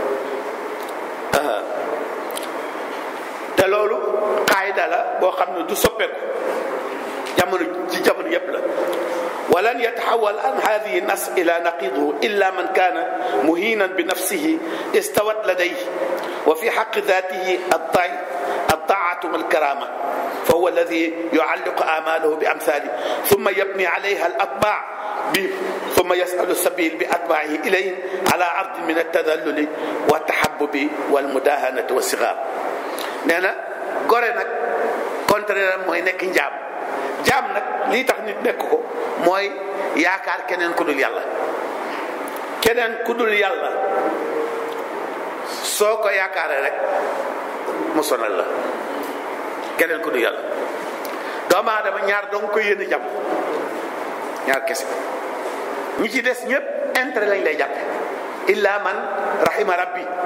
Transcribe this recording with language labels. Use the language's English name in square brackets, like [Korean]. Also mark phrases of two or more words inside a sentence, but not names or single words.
[Wolof] te loolu qaayida la boo xam ne du soppeeku jamono yépp la [Arabic] ولن يتحول عن هذه الناس إلى ناقضه إلا من كان مهينا بنفسه استوت لديه وفي حق ذاته الطاعة والكرامة فهو الذي يعلق آماله بأمثاله ثم يبني عليها الأطباع ثم يسأل السبيل بأتباعه إليه على عرض من التذلل والتحبب والمداهنة والصغار [Wolof] nee na gore nag contraire mooy nekk jaam nag lii tax nit nekk ko mooy yaakaar keneen ku dul yàlla soo ko yaakaaree rek mu sonal la keneen ku dul yàlla doomu aadama ñaar dong koy yéene jàmm ñaar kese ñi ci des ñëpp intérêt lañ lay jàppe [Arabic] إلا من رحم ربي